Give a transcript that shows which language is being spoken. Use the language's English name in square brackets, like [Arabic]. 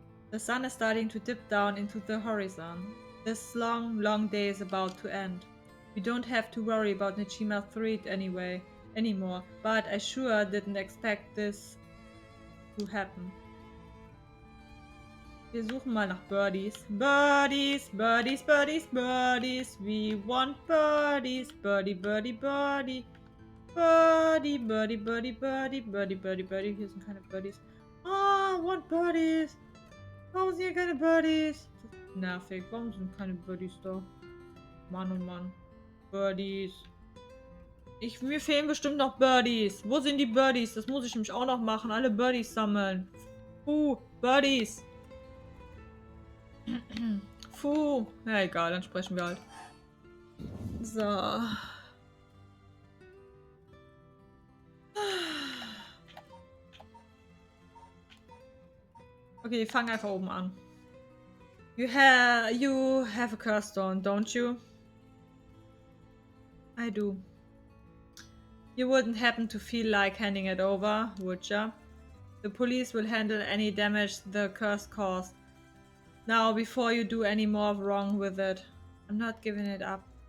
[English] The sun is starting to dip down into the horizon. This long, long day is about to end. We don't have to worry about Nijima 3 anymore, but I sure didn't expect this to happen. [German] Wir suchen mal nach Birdies. [English] Birdies, Birdies, Birdies, Birdies. We want Birdies. Birdie, Birdie, Birdie. Birdie, Birdie, Birdie, Birdie, Birdie, Birdie, Birdie. [German] Hier sind keine Birdies. Ah, [English] want Birdies. [German] Warum sind hier keine Birdies? Das ist nervig. Warum sind keine Birdies da? Mann und Mann. Birdies. Mir fehlen bestimmt noch Birdies. Wo sind die Birdies? Das muss ich nämlich auch noch machen. Alle Birdies sammeln. Birdies. Ja, egal, dann sprechen wir halt. So. Okay, wir fangen einfach oben an. [English] You have a curse stone, don't you? I do. You wouldn't happen to feel like handing it over, would ya? The police will handle any damage the curse caused. Now, before you do any more wrong with it, I'm not giving it up.